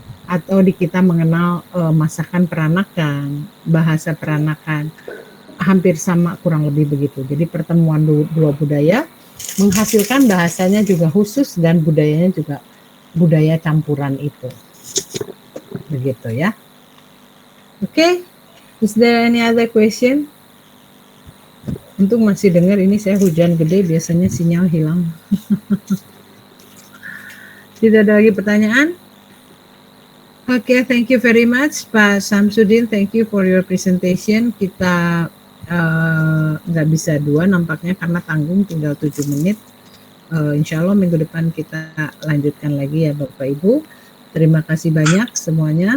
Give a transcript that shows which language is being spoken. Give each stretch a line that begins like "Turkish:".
Indonesian: Atau di kita mengenal masakan peranakan, bahasa peranakan, hampir sama kurang lebih begitu. Jadi pertemuan dua budaya menghasilkan bahasanya juga khusus dan budayanya juga budaya campuran itu. Begitu ya.
English: Oke, is there any other question?
Indonesian: Untuk masih dengar, ini saya hujan gede, biasanya sinyal hilang. Tidak ada lagi pertanyaan?
English: Oke, thank you very much Pak Syamsuddin, thank you for your presentation.
Indonesian: Kita nggak bisa dua nampaknya karena tanggung, tinggal 7 menit. Insya Allah minggu depan kita lanjutkan lagi ya Bapak Ibu. Terima kasih banyak semuanya.